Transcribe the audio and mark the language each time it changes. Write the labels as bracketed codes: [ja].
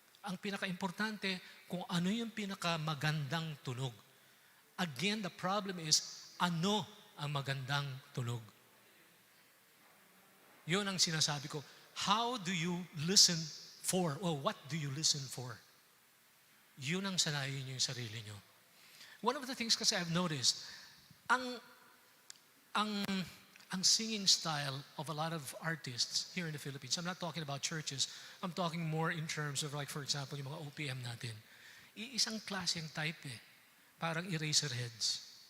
[tl] Ang pinaka-importante, kung ano yung pinaka-magandang tunog. [en] Again, the problem is, [tl] ano ang magandang tunog? Yun ang sinasabi ko. [en] How do you listen for? Or what do you listen for? [tl] Yun ang sanayin nyo yung sarili nyo. [en] One of the things [tl] kasi [en] I've noticed, ang singing style of a lot of artists here in the Philippines, I'm not talking about churches, I'm talking more in terms of, like, for example, [tl] yung mga OPM natin. Iisang klaseng type eh. Parang Eraserheads.